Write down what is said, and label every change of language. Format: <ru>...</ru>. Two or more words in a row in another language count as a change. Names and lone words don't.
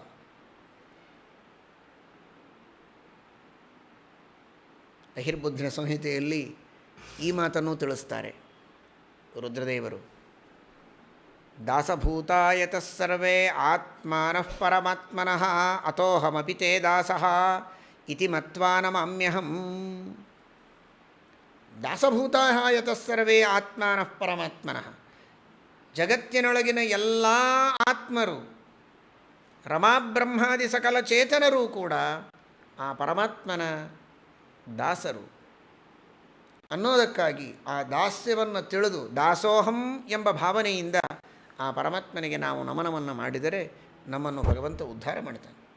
<kn>ಅಹಿರ್ಬುದ್ಧಿನ ಸಂಹಿತೆಯಲ್ಲಿ ಈ ಮಾತನ್ನು ತಿಳಿಸ್ತಾರೆ ರುದ್ರದೇವರು.</kn> <sa>ದಾಸಭೂತಾಯತಃ ಸರ್ವೇ ಆತ್ಮಾನಃ ಪರಮಾತ್ಮನಃ ಅತೋಹಮಪಿ ತೇ ದಾಸಃ ಇತಿ ಮತ್ವಾ ನಮಾಮ್ಯಹಂ. ದಾಸಭೂತಾಃ ಯತಃ ಸರ್ವೇ ಆತ್ಮಾನಃ ಪರಮಾತ್ಮನಃ,</sa> <kn>ಜಗತ್ತಿನೊಳಗಿನ ಎಲ್ಲ ಆತ್ಮರು ರಮಾಬ್ರಹ್ಮಾದಿ ಸಕಲ ಚೇತನರೂ ಕೂಡ ಆ ಪರಮಾತ್ಮನ ದಾಸರು ಅನ್ನೋದಕ್ಕಾಗಿ ಆ ದಾಸ್ಯವನ್ನು ತಿಳಿದು ದಾಸೋಹಂ ಎಂಬ ಭಾವನೆಯಿಂದ ಆ ಪರಮಾತ್ಮನಿಗೆ ನಾವು ನಮನವನ್ನು ಮಾಡಿದರೆ ನಮ್ಮನ್ನು ಭಗವಂತ ಉದ್ಧಾರ ಮಾಡ್ತಾನೆ.</kn>